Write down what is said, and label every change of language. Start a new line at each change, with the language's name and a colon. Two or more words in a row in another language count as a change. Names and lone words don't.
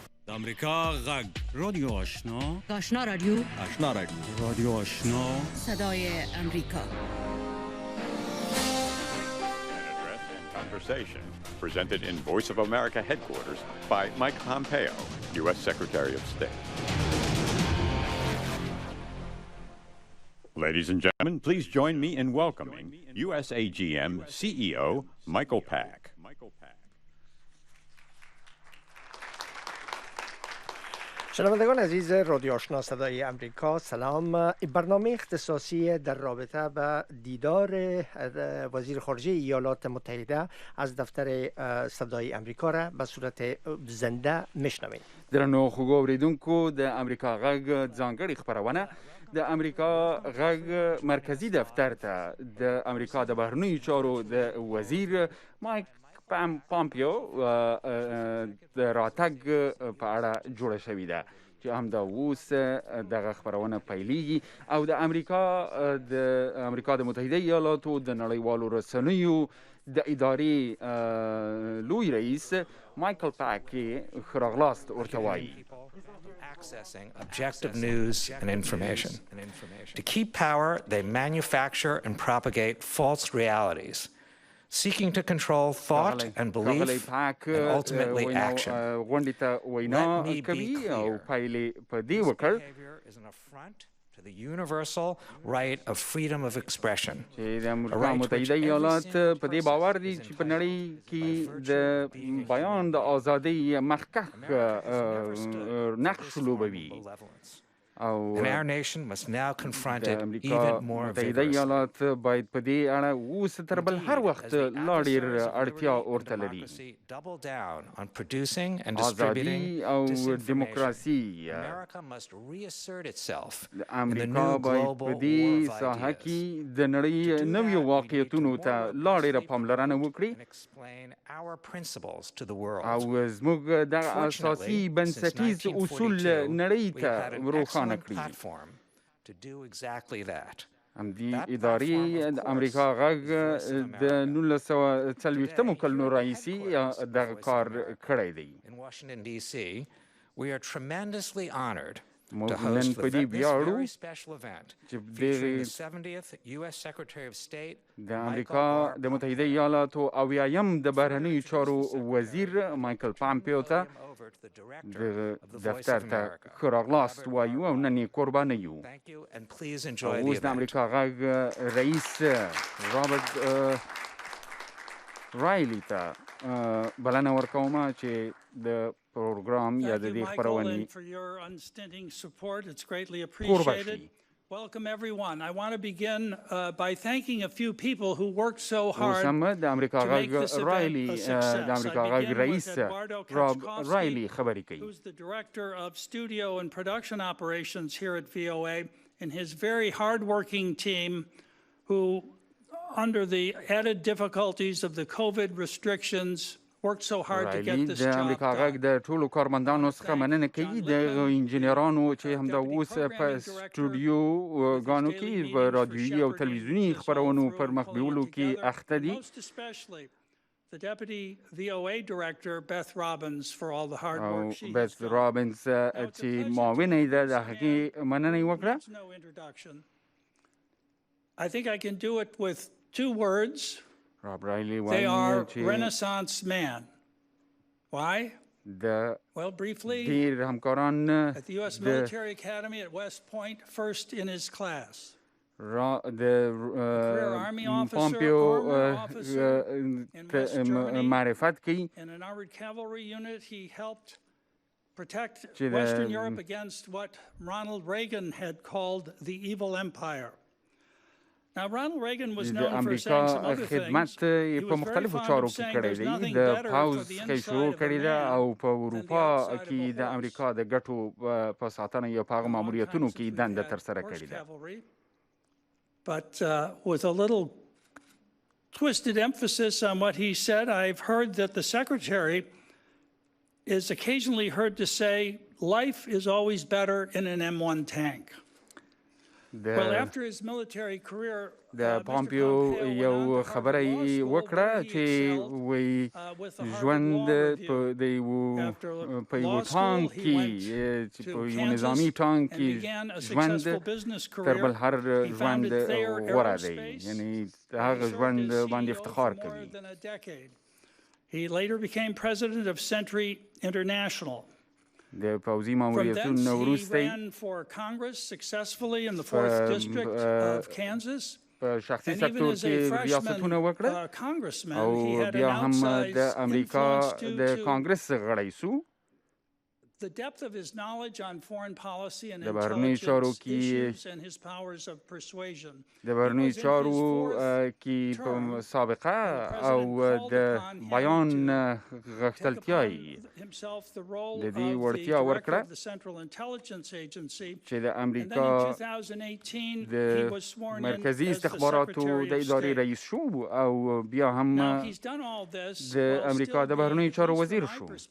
Pashto: امریکا غږ رادیو آشنا آشنا رادیو رادیو آشنا
Persian: صدای امریکا.
English: Conversation presented in Voice of America headquarters by Mike Pompeo, U.S. Secretary of State. Ladies and gentlemen, please join me in welcoming USAGM CEO Michael Pack.
Persian: شنوندگان عزیز رادیو آشنا صدای امریکا، سلام. برنامه اختصاصی در رابطه به دیدار وزیر خارجه ایالات متحده از دفتر صدای امریکا را به صورت زنده میشنوید.
Pashto: درنو خوږو اوریدونکو د امریکا غږ ځانګړي خبرونه د امریکا غږ مرکزی دفتر ته د امریکا د بهرنیو چارو د وزیر مایک پمپیو د راتګ په اړه جوړه شوې ده چې هم دا اوس دغه خبرونه پیلېږي او د امریکا د متحده ایالاتو د نړیوالو رسنیو د ادارې لوی رئیس مایکل پاک خراغلاست ورته وایي.
English: Accessing objective news and information. To keep power, they manufacture and propagate false realities, seeking to control thought and belief and ultimately action. Let me be clear. This behavior is an affront to the universal right of freedom of expression.
Pashto: چې د امریکا متحده ایالات په دې باور دي چې په نړۍ کې د بیان د ازادۍ مخکښ نقش لوبوي او
English: And our nation must now confront it
Pashto: امریکا
English: even more
Pashto: متحده
English: vigorously.
Pashto: ایالات باید په دې اړه اوس تر بل هر وخت لا ډېر اړتیا ورته لري.
English: Double down on producing and distributing
Pashto: ازادي او
English: disinformation.
Pashto: دیموکراسي
English: America must reassert itself
Pashto: د
English: in the
Pashto: امریکا
English: new
Pashto: باید
English: global
Pashto: په
English: war
Pashto: دې
English: of
Pashto: ساحه
English: ideas.
Pashto: کې د نړۍ نویو واقعیتونو ته لا ډېره پاملرنه وکړي
English: And explain our principles to the world.
Pashto: او زموږ د اساسي بنسټیز اصول نړۍ ته روښانه کړي.
English: Platform to do exactly that.
Pashto: همدې ادارې د امریکا غږ د 1940 کلونو راهیسې دغه کار کړی دی.
English: In Washington, D.C., we are tremendously honored to
Pashto: موږ
English: host
Pashto: نن په دې
English: this
Pashto: ویاړو
English: very special event
Pashto: چې
English: featuring the
Pashto: دغه
English: 70th U.S. Secretary of State,
Pashto: د امریکا د متحده ایالاتو اویایم د بهرنیو چارو وزیر مایکل پمپیو ته د دفتر ته ښه راغلاست وایو او نن یې قربانه یو.
English: Thank you and please enjoy the
Pashto: اوس د
English: event.
Pashto: امریکا غږ رئیس رابرټ رایلی ته بلنه ورکوم چې د پروګرام یا د دې خپرونې
English: for your unstinting support. It's greatly
Pashto: قربان
English: appreciated.
Pashto: شي.
English: Welcome everyone. I want to begin by thanking a few people who worked so
Pashto: اوس
English: hard
Pashto: هم د امریکا
English: to make this
Pashto: غږ
English: event
Pashto: رایلی
English: a
Pashto: د
English: success.
Pashto: امریکا
English: I
Pashto: غږ
English: begin
Pashto: رئیس
English: with Eduardo
Pashto: راب
English: Kaczkowski,
Pashto: رایلی خبرې کوي.
English: who's the Director of Studio and Production Operations here at VOA, and his very hard-working team who, under the added difficulties of the COVID restrictions, worked so hard to
Pashto: رایلی
English: get this
Pashto: د
English: job
Pashto: امریکا غږ done. د ټولو کارمندانو څخه مننه کوي د انجینرانو چې همدا اوس په سټوډیو ګانو کې په رادیویي او تلویزیوني خپرونو پر مخ بیولو کې اخته دي.
English: Most especially the Deputy VOA Director, Beth Robbins, for all the hard
Pashto: او
English: work she has
Pashto: بیت
English: done.
Pashto: رابنز چې معاونه ده د هغې مننه یې وکړه.
English: Needs no introduction. I think I can do it with two words.
Pashto: راب رایلی
English: They
Pashto: وایي
English: are
Pashto: چې
English: Renaissance man. Why?
Pashto: د
English: Well, briefly,
Pashto: ډېر همکاران
English: at the U.S.
Pashto: د
English: Military Academy at West Point, first in his class.
Pashto: د
English: Army officer,
Pashto: پامپیو
English: armor officer in West Germany.
Pashto: معرفت کوي
English: In an armored cavalry unit, he helped protect
Pashto: چې د
English: Western Europe against what Ronald Reagan had called the evil empire. Now, Ronald Reagan was
Pashto: د
English: known for
Pashto: امریکا
English: saying some other
Pashto: خدمت
English: things. He
Pashto: په
English: was very
Pashto: مختلفو
English: fond
Pashto: چارو
English: of
Pashto: کې
English: saying
Pashto: کړی
English: there's
Pashto: دی.
English: nothing
Pashto: د
English: better for
Pashto: پاوز
English: the
Pashto: څخه شروع
English: inside of a
Pashto: کړې ده او
English: man
Pashto: په
English: than the
Pashto: اروپا
English: outside of
Pashto: کې
English: a
Pashto: د
English: horse.
Pashto: امریکا د ګټو په ساتنه یا په هغه
English: A long time
Pashto: ماموریتونو
English: since
Pashto: کې
English: we've
Pashto: دنده
English: had
Pashto: ترسره
English: horse
Pashto: کړې ده.
English: cavalry. But with a little twisted emphasis on what he said, I've heard that the Secretary is occasionally heard to say, life is always better in an M1 tank.
Pashto: د پمپیو یو خبره یې وکړه چې وی ژوند په یو ټانک کې چې په یو نظامي ټانک کې ژوند تر بل هر ژوند غوره دی، یعنی هغه ژوند باندې افتخار کوي.
English: He later became president of Century International.
Pashto: د پوځي ماموریتونو وروسته
English: ran for Congress successfully in the 4th district of Kansas.
Pashto: په شخصي سکتور کې ریاستونه وکړه او بیا هم د امریکا د کانګرس غړی سو.
English: The depth of his knowledge on foreign policy and
Pashto: د بهرنیو چارو
English: issues and his powers of persuasion.
Pashto: د بهرنیو چارو کې په سابقه او د بیان غښتلتیاي د دې وړتیا ورکړه چې د امریکا د مرکزی استخباراتو د ادارې رئیس شو او بیا هم د امریکا د بهرنیو چارو وزیر شو.